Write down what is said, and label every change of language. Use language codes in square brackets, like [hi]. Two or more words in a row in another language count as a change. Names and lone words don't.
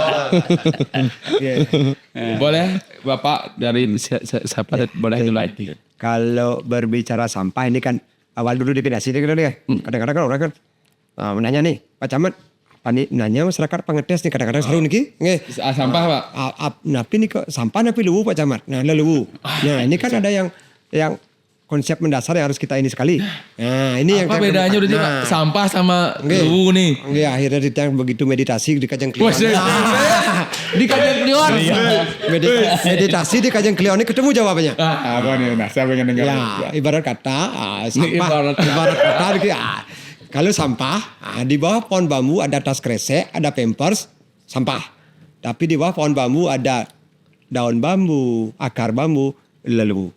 [id] Boleh Bapak dari siapa boleh itu lagi. Kalau berbicara sampah ini kan awal dulu definisi ini kan ya. Kadang-kadang kan orang kan menanya nih, Pak Camat, apa nih nanya masyarakat pengetes nih kadang-kadang seru nih nggih. Sampah Pak. Napi nih kok sampah napi lewu Pak Camat. Nah, lewu. Nah, ini kan ada yang konsep mendasar yang harus kita ini sekali. Nah, ini yang Apa bedanya berarti Pak? Sampah sama lewu nih. Nggih, akhirnya ditang begitu meditasi di Kajang Klion. Di Kajang Klion. Meditasi di Kajang Klion ini ketemu jawabannya. Apa nih? Nah, saya pengen dengar. Ya, ibarat kata sampah. Ibarat kata kalau sampah di bawah pohon bambu ada tas kresek, ada pampers, sampah. Tapi di bawah pohon bambu ada daun bambu, akar bambu, lewu.